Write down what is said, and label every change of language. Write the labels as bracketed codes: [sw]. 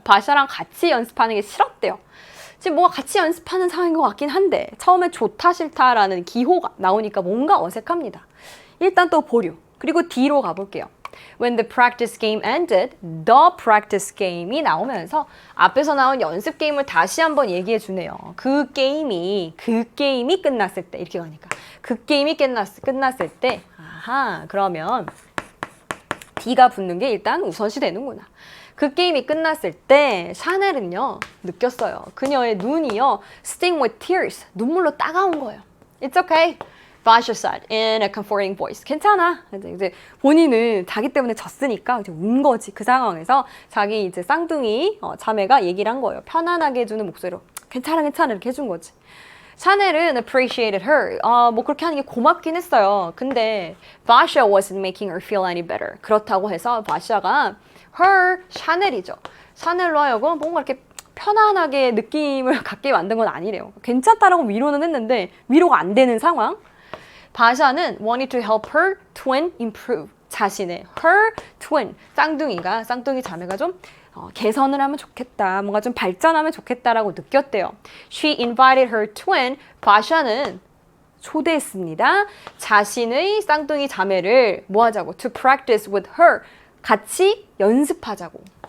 [ko] 바샤랑 같이 연습하는 게 싫었대요. 지금 뭐가 같이 연습하는 상황인 것 같긴 한데 처음에 좋다 싫다라는 기호가 나오니까 뭔가 어색합니다. 일단 또 보류. 그리고 D로 가볼게요. [en] When the practice game [ko] ended, the practice game이 나오면서 앞에서 나온 연습 게임을 다시 한번 얘기해 주네요. 그 게임이 끝났을 때 이렇게 가니까 그 게임이 끝났을 때 아하 그러면 D가 붙는 게 일단 우선시 되는구나. 그 게임이 끝났을 때 샤넬은요 느꼈어요. 그녀의 눈이요 [en] sting with tears [ko] 눈물로 따가운 거예요. [en] It's okay. Basha said in a comforting voice. [ko] 괜찮아. 이제 본인은 자기 때문에 졌으니까 이제 운 거지. 그 상황에서 자기 이제 쌍둥이 자매가 얘기를 한 거예요. 편안하게 해주는 목소리로 괜찮아 이렇게 해준 거지. 샤넬은 [en] appreciated her. [ko] 뭐 그렇게 하는 게 고맙긴 했어요. 근데 [en] Basha wasn't making her feel any better. [ko] 그렇다고 해서 바샤가 her 샤넬이죠. 샤넬로 하여금 뭔가 이렇게 편안하게 느낌을 갖게 만든 건 아니래요. 괜찮다라고 위로는 했는데 위로가 안 되는 상황. 바샤는 [en] wanted to help her twin improve. [ko] 자신의 [en] her twin [ko] 쌍둥이 자매가 좀 개선을 하면 좋겠다. 뭔가 좀 발전하면 좋겠다라고 느꼈대요. [en] She invited her twin. [ko] 바샤는 초대했습니다. 자신의 쌍둥이 자매를 뭐 하자고? [en] To practice with her. [ko] 같이 연습하자고.